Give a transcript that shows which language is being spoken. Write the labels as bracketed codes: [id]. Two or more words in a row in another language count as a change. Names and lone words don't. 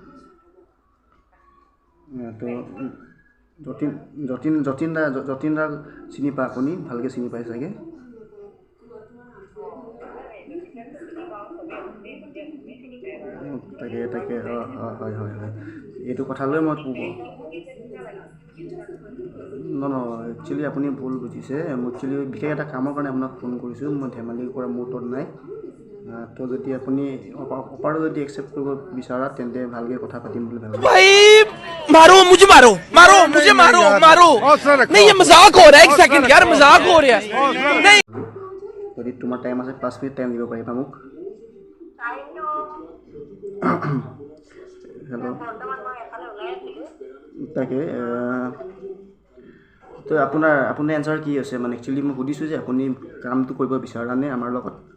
[as] তো যতীন দা চিনি পা আপুনি ভালকৈ চিনি পাই চাগে তাকে হয় এইটো কথা লৈ মই একচুৱেলি আপুনি ভুল বুজিছে মই একচুৱেলি বিশেষ এটা কামৰ কাৰণে আপোনাক ফোন কৰিছোঁ মই ধেমালি কৰা মুহূৰ্তত নাই তো যদি আপুনি অফাৰটো যদি একচেপ্ট কৰিব বিচাৰা তেন্তে ভালকৈ কথা পাতিম বুলি ভাবিছোঁ [hi] मारो मुझे मारो नहीं ये मजाक हो रहा है एक सेकंड यार मजाक हो रहा है नहीं [as] যদি তোমাৰ টাইম আছে 5 [en] minute time [as] দিব পাৰিবা মোক হেল্ল' তাকে তো আপোনাৰ এনচাৰ কি আছে মানে একচুৱেলি মই সুধিছোঁ যে আপুনি কামটো কৰিব বিচাৰানে আমাৰ লগত